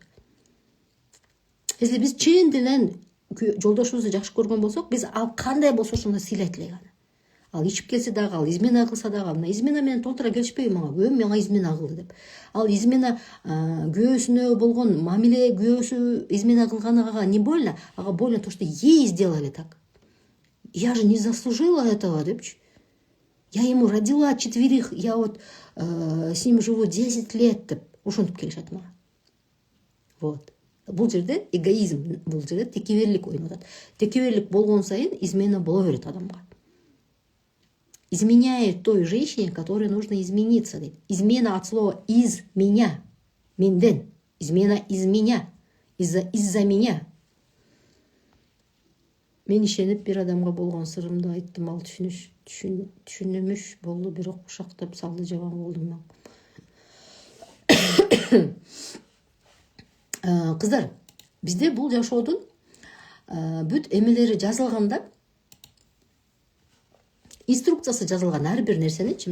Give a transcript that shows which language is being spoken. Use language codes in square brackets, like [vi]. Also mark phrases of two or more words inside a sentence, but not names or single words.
[ky] Если биз чын тилден жолдошубузду жакшы көргөн болсок, биз ал кандай болсо ошондой сыйлайт элек аны. Ал ичип келсе дагы, ал измена кылса дагы, мына измена менен толтура келишпейби мага, күйөөм мага измена кылды деп. Ал измена күйөөсүнө болгон мамиле, күйөөсү измена кылганага [ru] не больно, [ky] ага [ru] больно то, что ей сделали так. Я же не заслужила этого, депчи. Я ему родила 4, я вот с ним живу 10 лет деп. [ky] Ошентип келишет мага. Вот. Бул жерде эгоизм, бул жерде текеберлик ойноп атат. Текеберлик болгон сайын измена боло берет адамга. [ru] Изменяет той женщине, которой нужно измениться. [ky] Дейт. [ru] Измена от слова из меня, менден. Измена из меня, из-за меня. [ky] Мен ишенип бир адамга болгон сырымды айттым, ал түшүнүмүш болду, бирок кушактап салды, жаман болдум мен. Кыздар, бизде бул жашоодун бүт эмелери жазылганда, инструкциясы жазылган ар бир нерсеничи.